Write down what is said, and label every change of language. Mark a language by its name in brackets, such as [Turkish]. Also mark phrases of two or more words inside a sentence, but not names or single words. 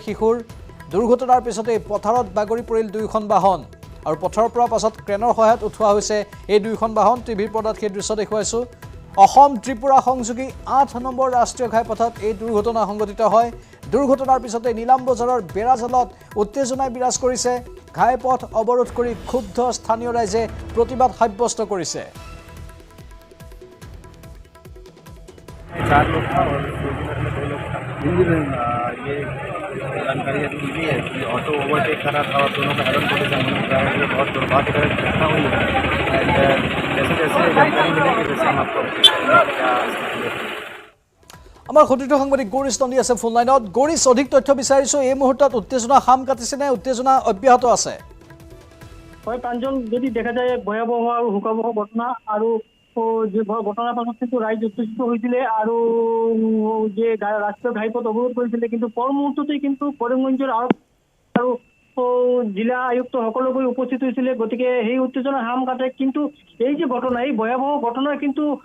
[Assamese] শিশুৰ দুৰ্ঘটনাৰ পিছতে পথাৰত বাগৰি পৰিল দুয়োখন বাহন আৰু পথাৰৰ পৰা পাছত ক্ৰেনৰ সহায়ত উঠোৱা হৈছে এই দুয়োখন বাহন টিভিৰ পৰ্দাত সেই দৃশ্য দেখুৱাইছোঁ অসম ত্ৰিপুৰা সংযোগী 8 নম্বৰ ৰাষ্ট্ৰীয় ঘাইপথত এই দুৰ্ঘটনা সংঘটিত হয় দুৰ্ঘটনাৰ পিছতে নীলাম বজাৰৰ বেৰাজালত উত্তেজনাই বিৰাজ কৰিছে ঘাইপথ অৱৰোধ কৰি ক্ষুব্ধ স্থানীয় ৰাইজে প্ৰতিবাদ সাব্যস্ত কৰিছে [Hindi] जानकारी मिली है कि [English] auto overtake [Hindi] कर रहा था और दोनों का [English] head on collision [Hindi] होने बहुत दुर्भाग्यजनक घटना हुई है एंड जैसे जैसे जानकारी मिलेगी वैसे हम आपको [Assamese] আমাৰ খটিত সাংবাদিক গৌৰীশ নন্দী আছে ফোন লাইনত গৌৰীশ অধিক তথ্য বিচাৰিছোঁ এই মুহূৰ্তত উত্তেজনা হাম কাটিছে নে উত্তেজনা অব্যাহত আছে হয় প্ৰাঞ্জল যদি দেখা যায় ভয়াবহ আৰু হুকাবহ ঘটনা আৰু যে ঘটনাৰ পাছত কিন্তু ৰাইজ উত্তেজিত হৈছিলে আৰু যে ৰাষ্ট্ৰীয় ঘাইপথ অৱৰোধ কৰিছিলে কিন্তু পৰ মুহূৰ্ততেই কিন্তু কৰিমগঞ্জৰ আৰু জিলা আয়ুক্তসকলো গৈ উপস্থিত হৈছিলে গতিকে সেই উত্তেজনা হাম কাটে কিন্তু এই যে ঘটনা এই ভয়াবহ ঘটনা কিন্তু